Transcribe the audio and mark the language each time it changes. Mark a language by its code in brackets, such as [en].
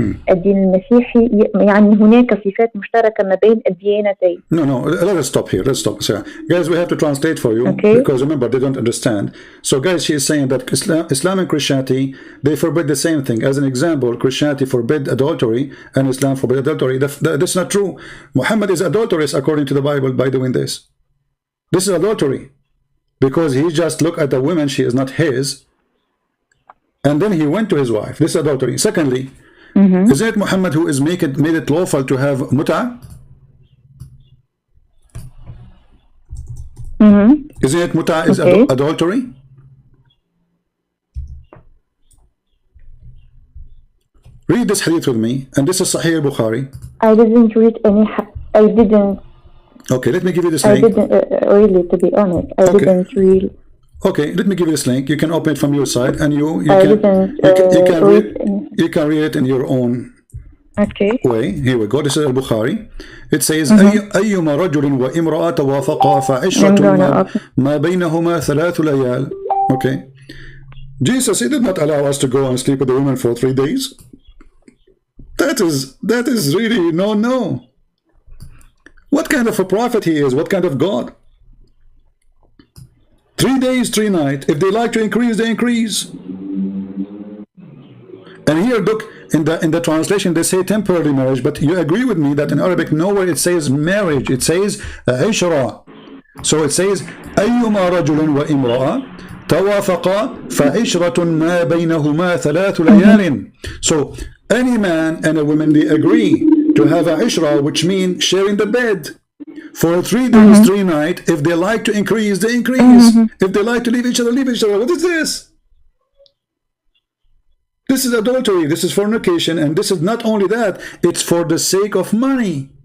[ar] الدين المسيحي يعني هناك صفات مشتركة ما بين الديانتين. [en] No, let's stop here. Let's stop. So, guys, we have to translate for you, because remember, they don't understand. So, guys, she is saying that Islam and Christianity, they forbid the same thing. As an example, Christianity forbid adultery and Islam forbid adultery. That's not true. Muhammad is adulterous according to the Bible by doing this. This is adultery because he just looked at the woman, she is not his, and then he went to his wife. This is adultery. Secondly, is it Muhammad who is made it lawful to have mut'ah? Isn't it mut'ah is adultery? Read this hadith with me, and this is Sahih Bukhari. I didn't read any. I didn't. Okay, let me give you this link. I didn't really, to be honest. I didn't really. Okay, let me give you this link. You can open it from your side, and you can read it in your own way. Here we go. This is Al-Bukhari. [ar] It says, أيما رجل وامرأة توافقا فعشرة ما بينهما ثلاث ليال. [en] Okay. Jesus, he did not allow us to go and sleep with the women for 3 days. That is really no. What kind of a prophet he is? What kind of God? 3 days, 3 nights. If they like to increase, they increase. And here, look, in the translation, they say temporary marriage, but you agree with me that in Arabic, nowhere it says marriage. It says عشرة. So it says [ar] أيما رجل وامرأة توافقا فعشرة ما بينهما ثلاث ليال. [en] So any man and a woman, they agree to have a ishra, which means sharing the bed for 3 days, 3 nights. If they like to increase, they increase. If they like to leave each other, leave each other. What is this? This is adultery. This is fornication. And this is not only that, it's for the sake of money.